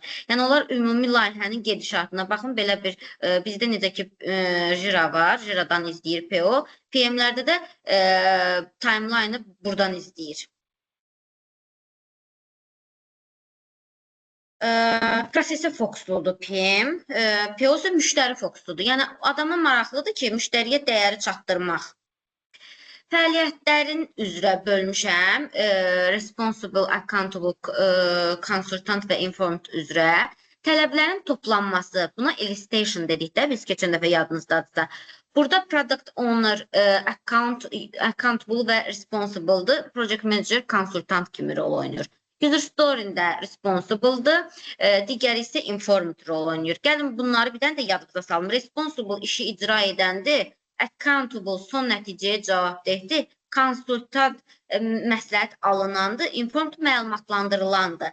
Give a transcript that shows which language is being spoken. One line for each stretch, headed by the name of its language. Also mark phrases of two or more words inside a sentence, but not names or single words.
Azerbaijani: Yəni, onlar ümumi layihənin gedişatına, baxın, belə bir, bizdə necə ki, Jira var, Jira'dan izləyir PO, PM-lərdə də timeline'ı buradan izləyir. Prosesə fokusludur PM, PO isə müştəri fokusludur. Yəni, adama maraqlıdır ki, müştəriyə dəyəri çatdırmaq. Fəaliyyətlərin üzrə bölmüşəm,
English: responsible, accountable, consultant
Azerbaijani: və informed üzrə. Tələblərin toplanması, buna elicitation dedik də, biz keçən dəfə yadınızdadırsa. Burada
English: product owner,
Azerbaijani: accountable və responsible'dır,
English: project manager,
Azerbaijani: consultant kimi rol oynayır. User story'ndə responsible'dır, digəri isə informed rol oynayır. Gəlin bunları bir dənə də yadınıza salın. Responsible işi icra edəndir, accountable son nəticəyə cavabdehdir, konsultant məsləhət alınandır, informed məlumatlandırılandır.